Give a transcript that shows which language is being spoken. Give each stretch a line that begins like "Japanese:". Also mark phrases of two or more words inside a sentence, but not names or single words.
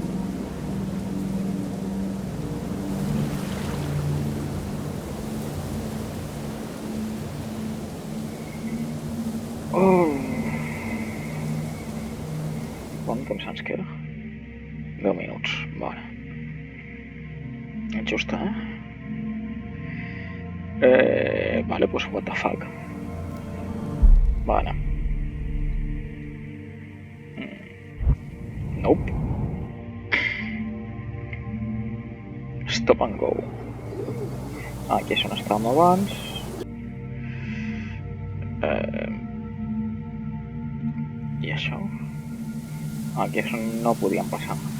Catalan: Oh! Quant temps ens queda? 10 minuts, vale. Just, vale, pues
English: what the fuck.
Catalan: Vale. Nope.
English: Stop and go.
Catalan: Aquí és on estàvem abans. I això? Aquí és on no podíem passar.